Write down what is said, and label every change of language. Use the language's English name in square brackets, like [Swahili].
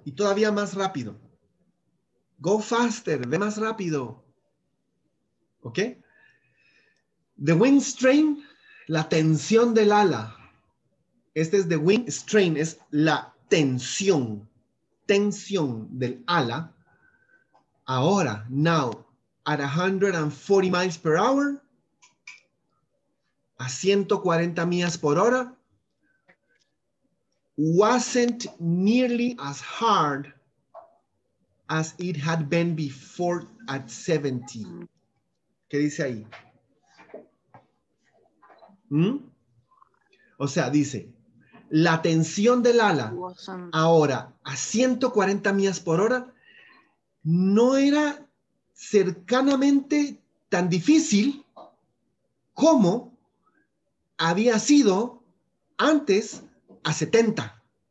[Spanish] Y todavía más rápido. [English] Go faster. [Spanish] Ve más rápido. ¿Ok? [English] The wind strain, [Spanish] la tensión del ala. Este es [English] the wind strain, [Spanish] es la tensión. Tensión del ala. [English] Ahora, now, at 140 miles per hour, [Spanish] a 140 millas por hora, [English] wasn't nearly as hard as it had been before at 70. [Spanish] ¿Qué dice ahí? O sea, dice, la tensión del ala ahora a 140 millas por hora no era cercanamente tan difícil como había sido antes a 70.